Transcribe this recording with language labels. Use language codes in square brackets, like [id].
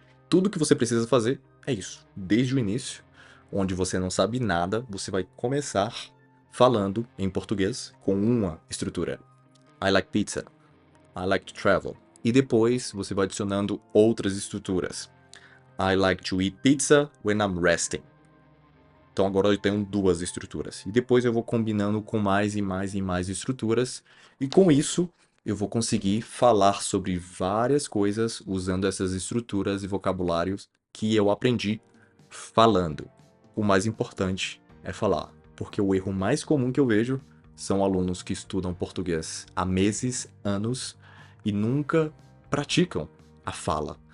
[pt] Tudo que você precisa fazer é isso. Desde o início, onde você não sabe nada, você vai começar falando em português com uma estrutura. [en] I like pizza. I like to travel. [pt] E depois você vai adicionando outras estruturas. [en] I like to eat pizza when I'm resting. [pt] Então agora eu tenho duas estruturas. E depois eu vou combinando com mais e mais e mais estruturas. E com isso eu vou conseguir falar sobre várias coisas usando essas estruturas e vocabulários que eu aprendi falando. O mais importante é falar. Porque o erro mais comum que eu vejo são alunos que estudam português há meses, anos e nunca praticam a fala.